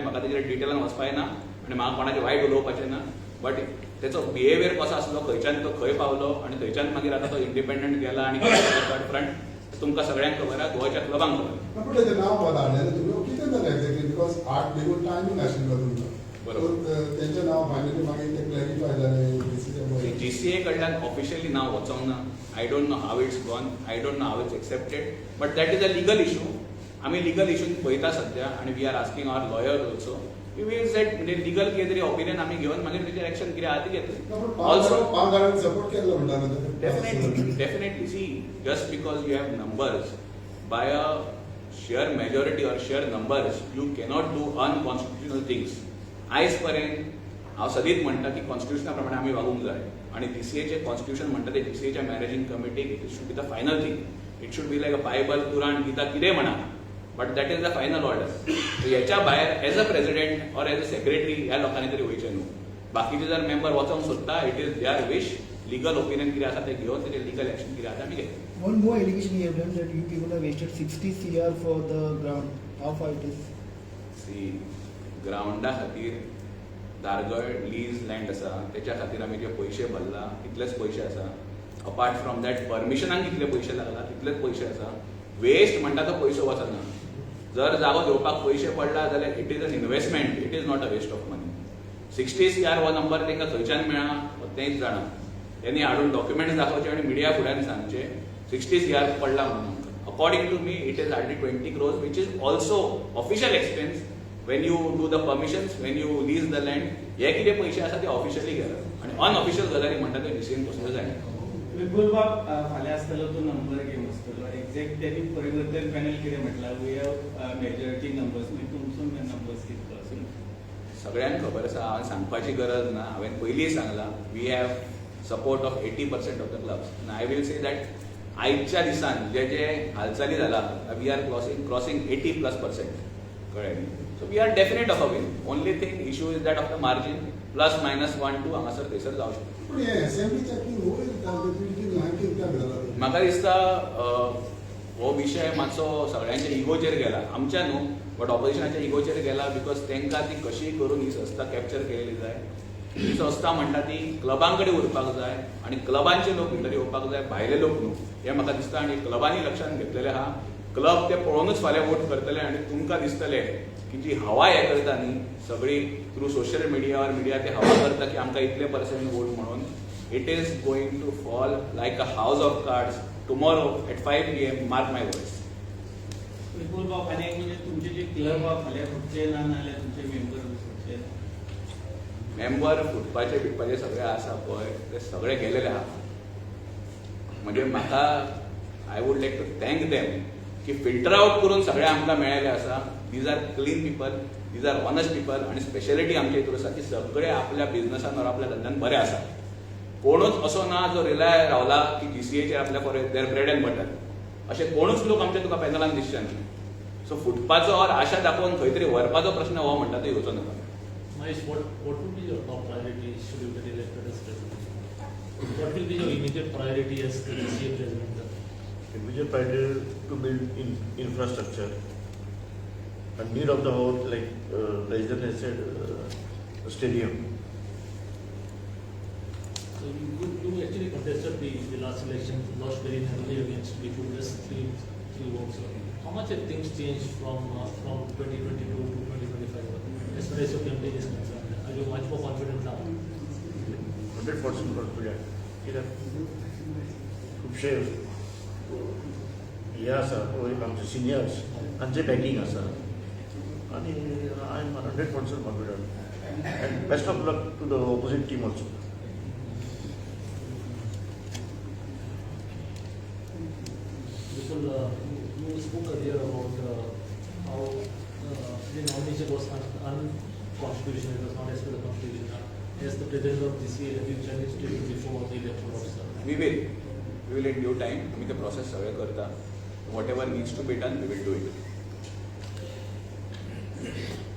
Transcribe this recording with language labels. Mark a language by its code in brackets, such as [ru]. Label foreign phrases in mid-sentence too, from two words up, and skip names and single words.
[kok] म्हाका तेजेर डिटेलान वचपाय ना आनी म्हाका कोणाचें वायट उलोवपाचें ना, बट तेचो बिहेवियर कसो आसलो, खंयच्यान तो खंय पावलो आनी थंयच्यान मागीर आतां तो इंडिपेंडंट गेला आनी [en] third front [kok] तुमकां सगळ्यांक खबर आहा, गोवाच्या क्लबांक खबर. पूण तेजें नांव धाडलेलें तुमी कितें जालें एक्झॅक्टली? बिकॉज आर्ट देखून टायमींग आशिल्लो तुमकां. बरोबर. तेंचें नांव फायनली मागीर तें क्लॅरिफाय जालें GCA कडल्यान ऑफिशियली नाव वचोंक ना. [en] I don't know how it's gone, I don't know how it's accepted, but that is a legal issue. [kok] आमी लिगल इशून पळयता सध्या आनी [en] we are asking our lawyer also. we will set [kok] म्हणजे लिगल कितें तरी ओपिनियन आमी घेवन मागीर तेजेर एक्शन कितें आहा ती घेतली. ऑल्सो पांगारांनी सपोर्ट केल्लो म्हणटा [en] definitely see, just because you have numbers by a sheer majority or sheer numbers you cannot do unconstitutional things. [kok] आयज पर्यंत हांव सदींच म्हणटा की कॉन्स्टिट्युशना प्रमाणे आमी वागूंक जाय आनी GCAचें कॉन्स्टिट्युशन म्हणटा ते GCAच्या मॅनेजिंग कमिटीक [en] it should be the final thing. it should be like a Bible, कुराण, गीता [kok] कितें म्हणा, [en] but that is the final order. [kok] हेच्या भायर [en] as a president or as a secretary [kok] ह्या लोकांनी तरी वयचें न्हू. बाकीचे जर मेंबर वचोंक सोदता, [en] it is their wish. legal opinion [kok] कितें आसा तें घेवन तेजेर [en] legal action [kok] कितें आसा आमी घेतली. [en] One more allegation you have done that you people have wasted 60 CR for the ground. How far it is? [kok] सी ग्राउंडा खातीर दारगळ [en] lease land [kok] आसा तेच्या खातीर आमी जे पयशे भरला तितलेच पयशे आसा. [en] apart from that [kok] परमिशनाक कितले पयशे लागला तितलेच पयशे आसा. वेस्ट म्हणटा तो पयसो वचना. जर जागो घेवपाक पयशे पडला जाल्यार [en] it is an investment, it is not a waste of money. [kok] 60 CR हो नंबर तांकां खंयच्यान मेळ्ळा तेंच जाणा. त्यांनी हाडून डॉक्युमेंट्स दाखोवचे आणि मिडिया फुड्यान सांगचे 60 CR पडला म्हणून. [en] According to me it is hardly 20 crores, which is also official expense. When you do the permissions, when you lease the land, [kok] हे कितें पयशे आसा ते ऑफिशियली गेला आनी अनऑफिशियल गजाली म्हणटा ते GCAन पसून जाय. विपुल बाब फाल्यां आसतलो तो नंबर गेम आसतलो. एक्झॅक्ट त्यांनी परिवर्तन पॅनल कितें म्हटलां, [en] we have majority numbers, [kok] म्हणजे तुमचो नंबर्स कितलो आसूं? सगळ्यांक खबर आसा, हांवें सांगपाची गरज ना. हांवें पयलीं सांगलां [en] we have support of 80% of the clubs. I will say that [kok] आयच्या दिसान जे जे हालचाली जाला [en] we are crossing 80+%. कळ्ळें? So we are definite of a win. Only thing issue is that of the margin +-1-2 [kok] हांगासर थंयसर जावं शकता. पूण हे असेंब्ली चॅकींग म्हाका दिसता हो विशय मातसो सगळ्यांच्या इगोचेर गेला. आमच्या न्हू, बट ऑपोजिशनाच्या इगोचेर गेला. बिकॉज तांकां ती कशी करून ही संस्था कॅप्चर केलेली जाय. ही संस्था म्हणटा ती क्लबां कडेन उरपाक जाय आनी क्लबांचे लोक भितर येवपाक जाय, भायले लोक न्हू. हे म्हाका दिसता आनी क्लबांनी लक्षात घेतलेलें आहा. क्लब ते पळोवनूच फाल्यां वोट करतले आनी तुमकां दिसतलें की जी हवा हे करता न्ही सगळी [en] through social media [kok] और मिडिया ते हवा करता की आमकां इतले % वोट म्हणून, [en] It is going to fall like a house of cards tomorrow at 5 PM. Mark my words. [kok] विपुल बाब आनी एक म्हणजे तुमचे जे क्लब आहा फाल्यां फुटचे ना नाल्यार तुमचे मेंबर फुटचे? मेंबर फुटपाचे बिटपाचे सगळे आसा पळय ते सगळे गेलेले आहा. म्हणजे म्हाका [en] I would like to thank them [kok] की [en] filter out [kok] करून सगळे आमकां मेळ्ळे आसा. [en] These are clean people, these are honest people, [kok] आणि स्पेशलिटी आमच्या हितूर आसा की सगळे आपल्या बिझनसान वा आपल्या धंद्यान बरे आसा. कोणूच असो ना जो रिलाय रावला की DCAचेर आपल्या [en] for their bread and butter, [kok] असे कोणूच लोक आमच्या तुका पॅनलान दिसचे ना. सो फुटपाचो और आशा दाखोवन खंय तरी व्हरपाचो प्रश्न हो म्हणटा तो येवचो नका. [en] Mahesh, what would be your top priority should you get elected as president? What will be your immediate priority as the DCA president? Immediate priority to build infrastructure. And need of the hour, like President has said, a stadium. So you actually contested the last election, lost very narrowly against Bipu, just three votes. How much have things changed from 2022 to 2025 as far as your campaign is concerned? Are you much more confident now? 100% confident. [kok] कित्याक खुबशे हे आसा पळय आमचे सिनियर्स तांचे बॅकींग आसा आनी [en] I am 100% confident. And best of luck to the opposite team also. Because you spoke earlier about how the nomination was unconstitutional, it was not as per the constitution. As the president of DCA, have you challenged it before the electoral officer? We will in due time. [kok] आम्ही ते प्रोसेस सगळे करता. [en] Whatever needs to be done, we will do it.